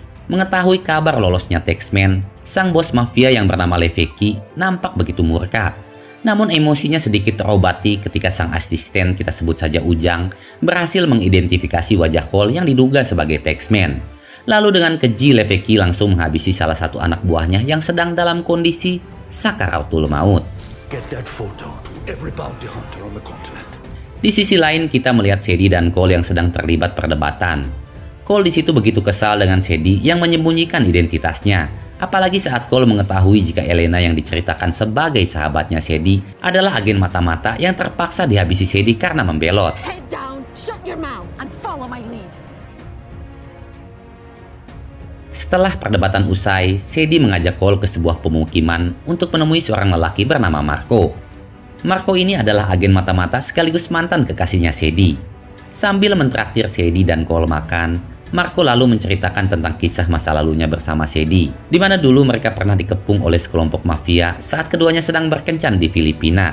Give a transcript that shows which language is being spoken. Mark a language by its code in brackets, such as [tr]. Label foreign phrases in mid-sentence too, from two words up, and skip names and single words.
[id] Mengetahui kabar lolosnya Taxman, sang bos mafia yang bernama Levecki nampak begitu murka. Namun emosinya sedikit terobati ketika sang asisten, kita sebut saja Ujang, berhasil mengidentifikasi wajah Cole yang diduga sebagai Taxman. Lalu dengan keji Levecki langsung menghabisi salah satu anak buahnya yang sedang dalam kondisi sakaratul maut. [en] Get that photo to every bounty hunter on the continent. [id] Di sisi lain kita melihat Sadie dan Cole yang sedang terlibat perdebatan. Cole di situ begitu kesal dengan Sadie yang menyembunyikan identitasnya. Apalagi saat Cole mengetahui jika Elena yang diceritakan sebagai sahabatnya Sadie adalah agen mata-mata yang terpaksa dihabisi Sadie karena membelot. [en] Head down, shut your mouth, and follow my lead. [id] Setelah perdebatan usai, Sadie mengajak Cole ke sebuah pemukiman untuk menemui seorang lelaki bernama Marco. Marco ini adalah agen mata-mata sekaligus mantan kekasihnya Sadie. Sambil mentraktir Sadie dan Cole makan, Marco lalu menceritakan tentang kisah masa lalunya bersama Sadie, di mana dulu mereka pernah dikepung oleh sekelompok mafia saat keduanya sedang berkencan di Filipina.